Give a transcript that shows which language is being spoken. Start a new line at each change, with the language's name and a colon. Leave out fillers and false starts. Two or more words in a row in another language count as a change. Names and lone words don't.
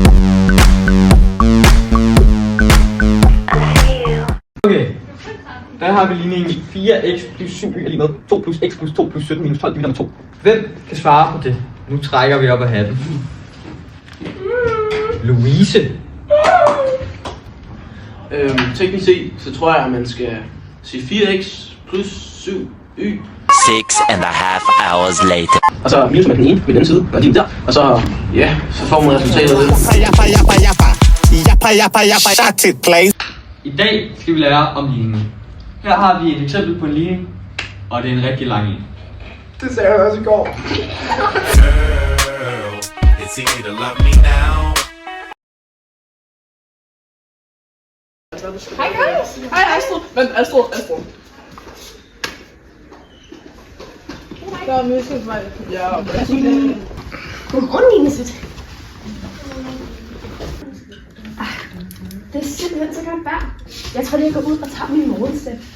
Danish: Okay, der har har vi ligningen 4x plus 7y er lige med 2 plus x plus 2 plus 17 minus 12 divideret med 2. Hvem kan svare på det? Nu trækker vi op af hatten. Louise. Teknisk set, så tror jeg, at man skal sige 4x plus 7y.
English: 6.5 hours later.
Danish: Og så minus med den ene ved den side, og de der. Og så, ja, så får man resultatet af det. I dag skal vi lære om ligningen. Her har vi et eksempel på en ligning, og det er en rigtig lang en. Det sagde jeg også i går.
English: It's easy to love me now.
Danish: Hej guys! Hej Astrid! Vent, Astrid. Der er mistet mig. Ja, Godmorgen, Ines. Det er simpelthen så godt vejr. Jeg tror lige, jeg går ud og tager min morgenstep.